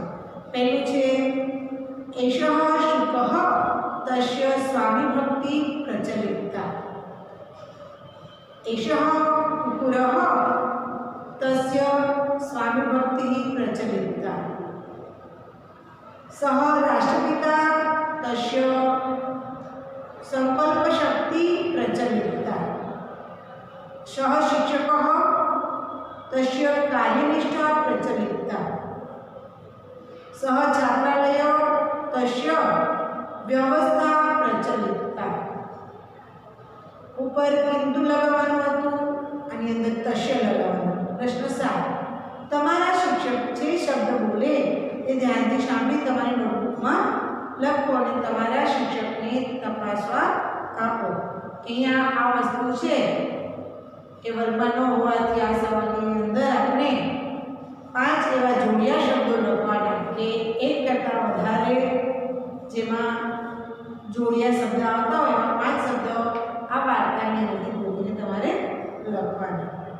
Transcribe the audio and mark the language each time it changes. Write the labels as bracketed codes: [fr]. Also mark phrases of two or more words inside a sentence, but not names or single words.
[gu] પહેલું છે [sa] એષઃ શુકઃ તસ્ય સ્વામી ભક્તિ પ્રચલિતા. એષઃ કુકુરઃ તસ્ય સ્વામી ભક્તિ પ્રચલિતા. સઃ રાષ્ટ્રપિતા તસ્ય संकल्प शक्ति प्रचलिता. सः शिक्षकः तस्य कार्यनिष्ठा प्रचलिता. सः छात्रालयः तस्य व्यवस्था प्रचलिता. [gu] ઉપર કિંતુ लगावવાનું હતું અને અંદર તસ્ય લગાવવાનું. પ્રશ્ન 7 તમારા શિક્ષક જે શબ્દ બોલે એ ધ્યાનથી સાંભળી તમારી નોટબુકમાં લખો અને તમારા શિક્ષકને તપાસવા આપો. અહીંયા આ વસ્તુ છે એ વર્ગમાં ન હોવાથી આ સવાલની અંદર આપણે 5 એવા જોડિયા શબ્દો લખવાના કે એક કરતાં વધારે જેમાં જોડિયા શબ્દ આવતા હોય એવા 5 શબ્દો આ વાર્તાની અંદર બોલીને તમારે લખવાના.